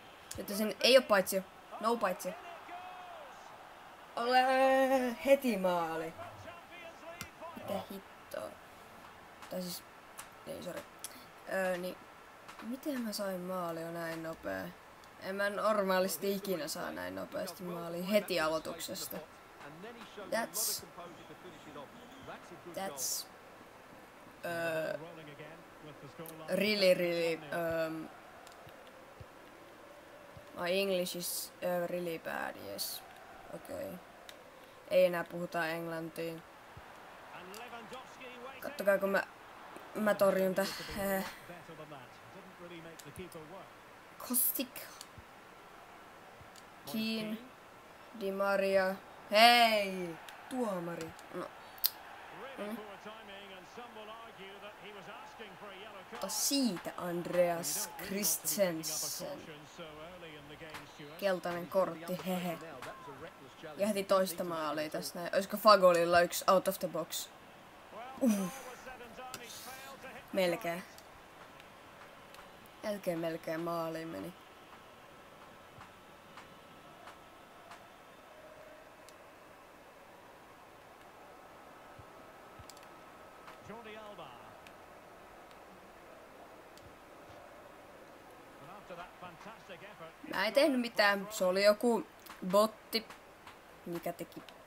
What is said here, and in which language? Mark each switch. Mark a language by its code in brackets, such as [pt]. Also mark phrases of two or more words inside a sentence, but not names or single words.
[fi] Jotta sen ei oo paitsio. No paitsio. Ole heti maali. Mitä hittoa. Tai siis... Ei, sori. Niin... Miten mä sain maali jo näin nopea? En mä normaalisti ikinä saa näin nopeasti maaliin heti aloituksesta. [en] That's really my English is really bad, yes. Okay. [fi] Ei enää puhuta englantia. Kattokaa kun mä torjun Kostik. Keane. Di Maria. Hei! Tuomari. No. Ota siitä Andreas Christensen. Keltainen kortti, hehe. Ja heti toista maalia tässä näin. Olisiko Fagolilla yksi [en] out of the box? [fi] Melkein maaliin meni. Mä en tehnyt mitään, se oli joku botti, mikä teki.